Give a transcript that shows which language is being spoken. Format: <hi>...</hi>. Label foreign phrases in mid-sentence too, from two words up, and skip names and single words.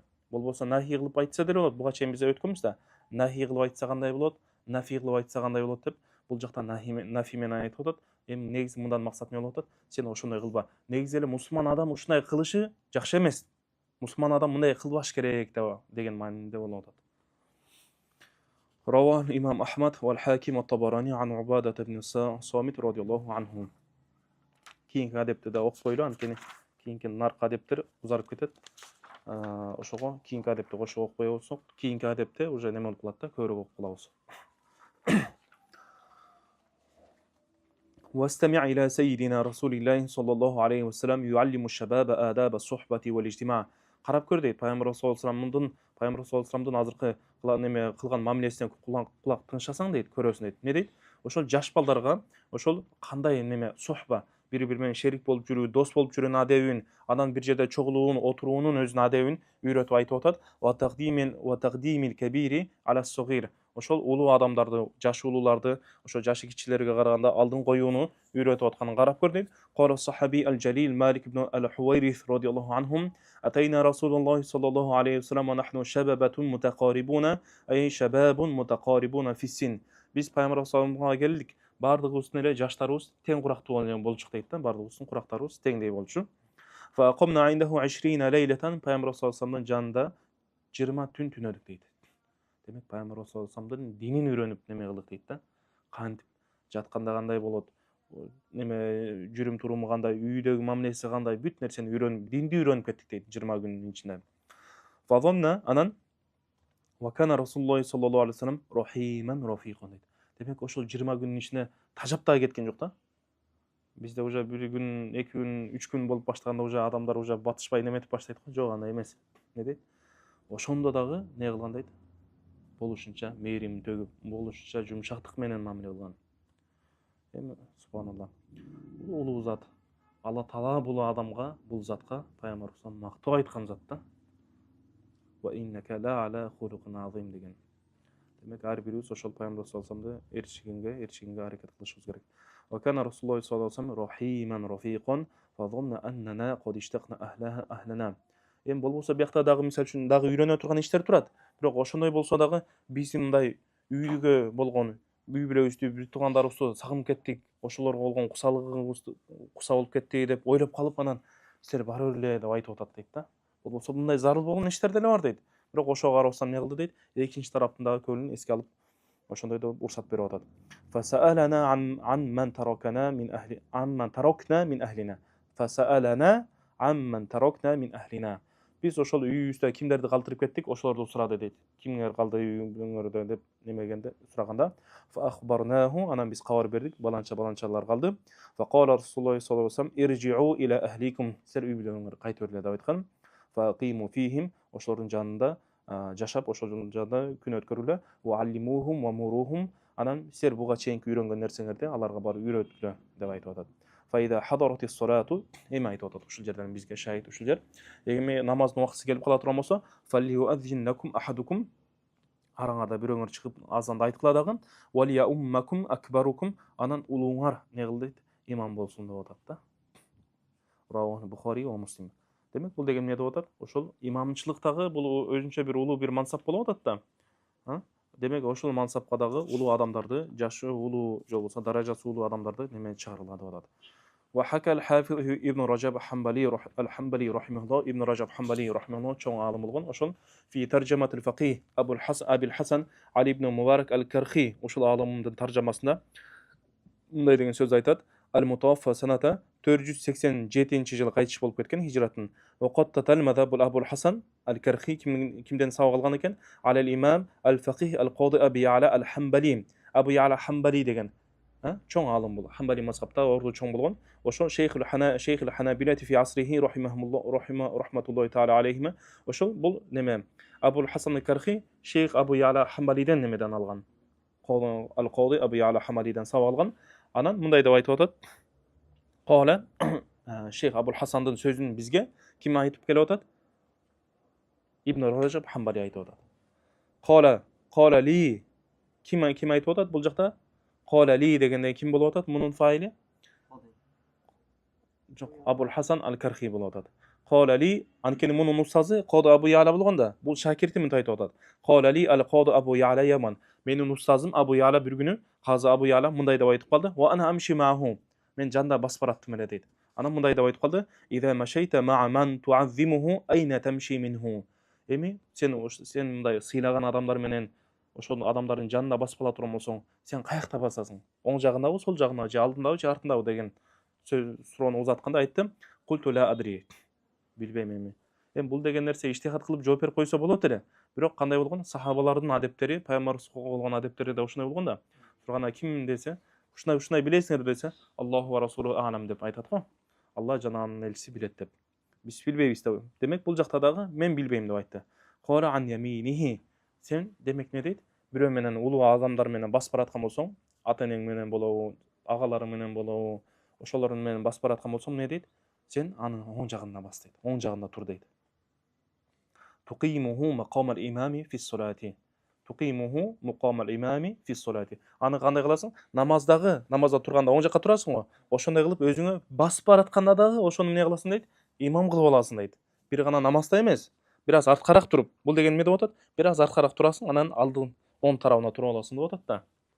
<ky>Болбосо нахи кылып айтса деле болот. Буга чейин биз өткөнбүз да. Нахи кылып айтса кандай болот, нафи кылып айтса кандай болот деп. Бул жакта нафи менен айтып атат. Эми негизи мындан максат не болуп атат? Сен ошондой кылба. Негизи эле мусулман адам ушундай кылышы жакшы эмес. Мусулман адам мындай кылбаш керек деген мааниде болуп атат.</ky> <ar>رواه الإمام أحمد والحاكم والطبراني عن عبادة بن الصامت رضي الله عنه.</ar> <ky>Кийинки адепти да окуп койлу, анткени кийинки наркы адептер узарып кетет. Ошого кийинки адепти кошуп окуп кое болсок, кийинки адепте уже неме болуп калат да, көбүрөөк окуп калабыз.</ky> <ar>واستمع إلى سيدنا رسول الله صلى الله عليه وسلم يعلم الشباب آداب الصحبة والاجتماع.</ar> <ky>Карап көр дейт, Пайгамбар</ky> <ar>صلى الله عليه وسلم</ar> <ky>азыркы неме кылган мамилесине кулак тынчасаң дейт, көрөсүң дейт. Не дейт? Ошол жаш балдарга ошол кандай неме сухба, бири-бири менен шерик болуп жүрүү, дос болуп жүрүүнүн адебин, анан бир жерде чогулуунун, отуруунун өзүнүн адебин үйрөтүп айтып атат.</ky> <ar>وتقديم الكبير على الصغير.</ar> <ky>Ошол улуу адамдарды, жаш улууларды, ошо жашы кичилерге караганда алдын коюуну үйрөтүп атканын карап көр дейт.</ky> <ar>Кара الصحابي الجليل مالك بن الحويرث رضي الله عنهم أتينا رسول الله صلى الله عليه وسلم ونحن شببة متقاربون أي شباب متقاربون في السن.</ar> <ky>Biz Пайгамбар саллаллаху келдик. Бардыгыбыздын эле жаштарыбыз тең курактуу болчук дейт да. Бардыгыбыздын курактарыбыз теңдей болчу.</ky> <ar>فأقمنا عنده 20 ليلة.</ar> <ky>Пайгамбар саллаллаху жанында 20 түн түнөдүк дейт. Демек, Пайгамбар саллаллаху динин үйрөнүп неме кылдык дейт да. Кантип жатканда кандай болот, неме жүрүм туруму кандай, үйдөгү мамилеси кандай, бүт нерсени үйрөнүп, динди үйрөнүп кеттик дейт 20 күнүн ичинде.</ky> <ar>Фазонна анан وكان رسول الله صلى الله عليه وسلم رحيما رفيقا дейт.</ar> <ky>Демек, ошол 20 күнүн ичинде тажап да кеткен жок да. Бизде уже 1 күн, 2 күн, 3 күн болуп баштаганда уже адамдар уже батышпай неметип баштайт го. Жок, андай эмес. Не дейт? Ошондо дагы не кылган дейт? Болушунча мээрим төгүп, болушунча жумшактык менен мамиле кылган. Эми субханалла. Улуу зат. Алла Таала бул адамга, бул затка Пайгамбар мактоо айткан зат да.</ky> <ar>وإنك لعلى خلق عظيم деген.</ar> <ky>Демек, ар бирибиз ошол Пайгамбар саллаллаху эрчигенге аракет кылышыбыз керек.</ky> <ar>وكان رسول الله صلى الله عليه وسلم رحيما رفيقا فظن أنا قد اشتقنا أهلنا.</ar> <ky>Эми болбосо биякта дагы мисал үчүн дагы үйрөнө турган иштер турат. Бирок ошондой болсо дагы биздин мындай үйгө болгон үй бүлөбүздү, биз туугандарыбызды сагынып кеттик, ошолорго болгон кусалыгыбызды куса болуп кетти деп ойлоп калып, анан силер бара берле деп айтып атат дейт да. Болбосо мындай зарыл болгон иштер деле бар дейт. Бирок ошого карабастан не кылды дейт? Экинчи тараптын дагы көңүлүн эске алып, ошондой деп уруксат берип атат.</ky> <ar>فسألنا عمن تركنا من أهلنا. فسألنا عمن تركنا من أهلنا.</ar> <ky>Biz ошол үйүбүздө кимдерди калтырып кеттик, ошолорду сурады дейт. Кимдер калды үйүңөрдө деп немегенде сураганда,</ky> <ar>فأخبرناه,</ar> <ky>анан биз кабар бердик, баланчалар калды.</ky> <ar>فقال رسول الله صلى الله عليه وسلم ارجعوا إلى أهليكم,</ar> <ky>силер үй бүлөңөргө кайтып берле деп айткан.</ky> <ar>فأقيموا فيهم,</ar> <ky>ошолордун жанында жашап, ошолордун жанында күн өткөрүлө.</ky> <ar>وعلموهم ومروهم,</ar> <ky>анан силер буга чейинки үйрөнгөн нерсеңерди аларга барып үйрөткүлө деп айтып атат.</ky> <ar>فإذا حضرت الصلاة,</ar> <ky>эми айтып атат ушул жерден бизге шаһид ушул жер. Эми намаздын убакыты келип кала турган болсо,</ky> <ar>فليؤذن لكم أحدكم,</ar> <ky>араңарда бирөөңөр чыгып азанда айткыла дагы</ky> <ar>وليؤمكم أكبركم</ar> <ky>анан улууңар не кыл дейт имам болсун деп атат да.</ky> <ar>رواه البخاري ومسلم.</ar> <ky>Демек бул деген эмне деп атат? Ошол имамчылыктагы бул өзүнчө бир улуу бир мансап болуп атат да. Демек ошол мансапка дагы улуу адамдарды, жашы улуу же болбосо даражасы улуу адамдарды неме чыгарыла деп атат.</ky> <ar>وحكى الحافظ ابن رجب الحنبلي رحمه الله ابن رجب حنبلي رحمه الله чоң عالم</ar> <ky>болгон ошол</ky> <ar>في ترجمة الفقيه أبي الحسن علي بن مبارك الكرخي</ar> <ky>ошол عالымдын таржамасында мындай деген сөз айтат.</ky> <ar>المتوفى سنة</ar> <ky>487-жылы кайтыш болуп кеткен хижратын.</ky> <ar>وقتتل المذهب</ar> <ky>Абул Хасан Al-Кархи кимден сабак алган экен?</ky> <ar>Al-Imam Al-Faqih Al-Qadi Abi Ya'la Al-Hanbali.</ar> <ky>Абу Ya'la Hanbali деген чоң алым бул. Hanbali мазхабта орду чоң болгон.</ky> <ar>Ошол شيخ الحنابلة في عصره رحمة الله تعالى عليهما.</ar> <ky>Ошол бул неме? Абул Хасан Al-Кархи Шейх Абу Ya'la Hanbalиден немеден алган. Al-Qadi Abi Ya'la Hanbalиден сабак алган. Анан мындай деп айтып атат. Кала Шейх Абул Хасандын сөзүн бизге ким айтып келип атат? Ибн Раджаб Хамбали айтып атат.</ky> <ar>قال لي</ar> <ky>ким айтып атат бул жакта?</ky> <ar>قال لي</ar> <ky>дегенде ким болуп атат? Мунун файли? Жок, Абул Хасан Ал-Кархи болуп атат.</ky> <ar>قال لي</ar> <ky>анткени мунун устазы Кади Абу Я'ла болгонда, бул шакирти мынтип айтып атат.</ky> <ar>قال لي القاضي أبو يعلى يوما.</ar> <ky>Менин устазым Абу Я'ла бир күнү Казы Абу Я'ла мындай деп айтып калды.</ky> <ar>وأنا أمشي معه.</ar> <ky>Мен жанда басып бараттым эле дейт. Анан мындай деп айтып калды.</ky> <ar>إذا مشيت مع من تعظمه أين تمشي منه.</ar> <ky>Эми сен мындай сыйлаган адамдар менен ошол адамдардын жанында басып кала турган болсоң, сен каякта басасың? Оң жагындабы, сол жагындабы, же алдындабы, же артындабы деген суроону узатканда айттым.</ky> <ar>قلت لا أدري.</ar> <ky>Билбейм эми. Эми бул деген нерсе иштихат кылып жооп берип койсо болот эле. Бирок кандай болгон? Сахабалардын адептери, пайгамбарыбыз болгон адептери да ошондой болгон да. Турганда ким десе, ушундай билесиңер десе,</ky> <ar>الله ورسوله أعلم</ar> <ky>деп айтат го. Алла жана анын элчиси билет деп. Биз билбейбиз деп. Демек бул жакта дагы мен билбейм деп айтты.</ky> <ar>قال عن يمينه.</ar> <ky>Сен демек не дейт? Бирөө менен улуу адамдар менен басып бараткан болсоң, ата-энең менен болобу, агаларың менен болобу, ошолор менен басып бараткан болсоң не дейт? Сен анын оң жагында бас дейт. Оң жагында тур дейт.</ky> <ar>تقيمه مقام الإمام في الصلاة. تقيمه مقام الإمام في الصلاة.</ar> <ky>Аны кандай кыласың? Намазда турганда оң жакка турасың го. Ошондой кылып өзүңө басып баратканда дагы ошону эмне кыласың дейт? Имам кылып аласың дейт. Бир гана намазда эмес, бир аз арткараак туруп. Бул деген эмне деп атат? Бир аз арткараак турасың, анан алдын оң тарабына туруп аласың деп атат да.</ky>